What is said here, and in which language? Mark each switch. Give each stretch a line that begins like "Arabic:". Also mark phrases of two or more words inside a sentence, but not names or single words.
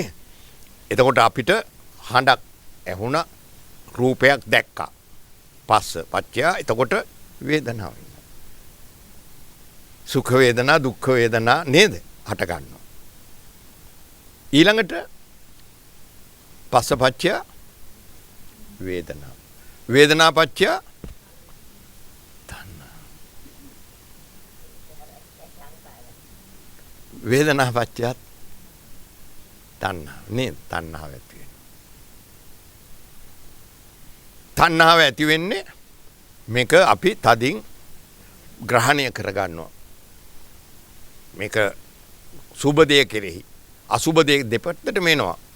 Sinhala: එතකොට අපිට හඬක් ඇහුණා, රූපයක් දැක්කා.
Pali: පස්ස පච්චය.
Sinhala: එතකොට වේදනාව. සුඛ වේදනා, දුක්ඛ වේදනා නේද? හට ගන්නවා.
Pali: ඊළඟට පස්ස පච්චය වේදනා. වේදනා පච්චය තණ්හා. වේදනා පච්චය තණ්හා නේද?
Sinhala: තණ්හාව ඇති වෙනවා. තණ්හාව ඇති වෙන්නේ මේක අපි තදින් ග්‍රහණය කරගන්නවා. මේක සුබ දෙය කෙරෙහි අසුබ දෙය දෙපැත්තටම එනවා.